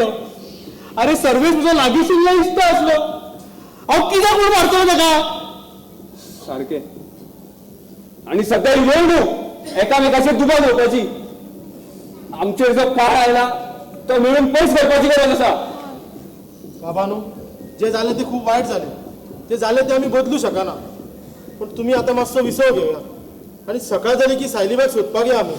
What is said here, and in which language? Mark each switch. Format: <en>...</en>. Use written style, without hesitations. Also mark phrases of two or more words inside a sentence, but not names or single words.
<kok>अरे सर्वेश म्हजो लागींशिल्लो इश्ट आसलो. हांव कित्याक म्हूण मारतलो ताका? सारखे. आणि सगळे वेळ न्हू एकामेकाचेर दुबाव घेवपाची. आमचेर जो काळ आयला तो मिळून पयस करपाची गरज आसा. बाबानू,</kok> <mr>जे झाले ते खूप वाईट झाले. ते झाले ते आम्ही बदलू शकना. पण तुम्ही आता मातसो विसव घेऊया आणि सकाळ झाली की सायलीबाग सोदपाक या आम्ही.</mr>